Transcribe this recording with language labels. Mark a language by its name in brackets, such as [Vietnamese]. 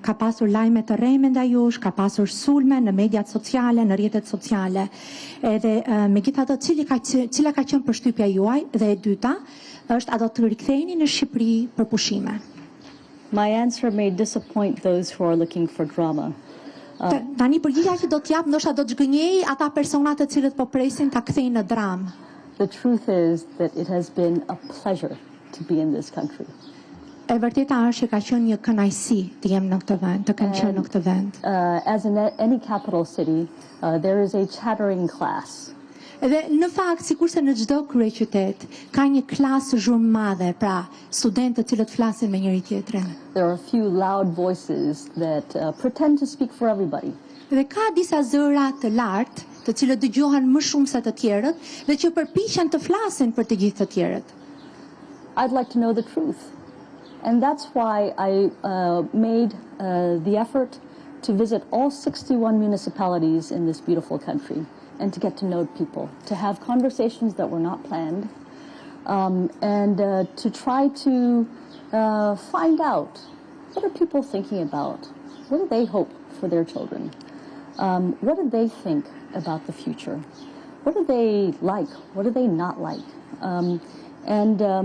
[Albanian] Ka pasur lajme të rreme ndaj jush, ka pasur sulme në mediat sociale, në rrjetet sociale. Edhe megjithatë, cila ka qenë përshtypja juaj? Dhe e dyta është, a do të riktheheni në Shqipëri për pushime? [English] My answer may disappoint those who are looking for drama. [Albanian] Tani përgjigja që do t'jap ndoshta do të zgënjej ata persona të cilët po presin ta kthejnë në dramë. [English] The truth is that it has been a pleasure to be in this country. [Albanian] E vërteta është që ka qenë një kënaqësi të jem në këtë vend, të kem qenë në këtë vend. [English] As in any capital city, there is a chattering class. [Albanian] Edhe në fakt, sikurse në çdo kryeqytet, ka një klasë zhurmëmadhe, pra studentë të cilët flasin me njëri tjetrin. [English] There are a few loud voices that pretend to speak for everybody. [Albanian] Dhe ka disa zëra të lartë, të cilët dëgjohen më shumë se të tjerët dhe që përpiqen të flasin për të gjithë të tjerët. [English] I'd like to know the truth. And that's why I made the effort to visit all 61 municipalities in this beautiful country and to get to know people, to have conversations that were not planned, and to try to find out what are people thinking about, what do they hope for their children, what do they think about the future, what do they like, what do they not like, and